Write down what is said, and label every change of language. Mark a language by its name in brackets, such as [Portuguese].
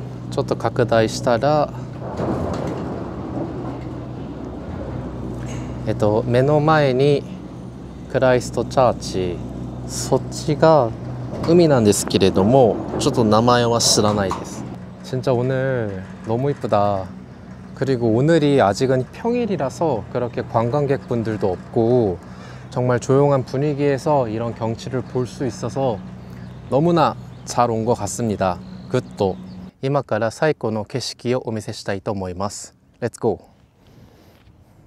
[Japanese] ちょっと拡大したら、目の前にクライストチャーチ、そっちが海なんですけれども、ちょっと名前は知らないです。 [Korean] 진짜 오늘 너무 이쁘다. 그리고 오늘이 아직은 평일이라서 그렇게 관광객분들도 없고 정말 조용한 분위기에서 이런 경치를 볼 수 있어서 너무나 잘 온 것 같습니다. 굿도. [Japanese] 今から最高の景色をお見せしたいと思います。レッツゴー。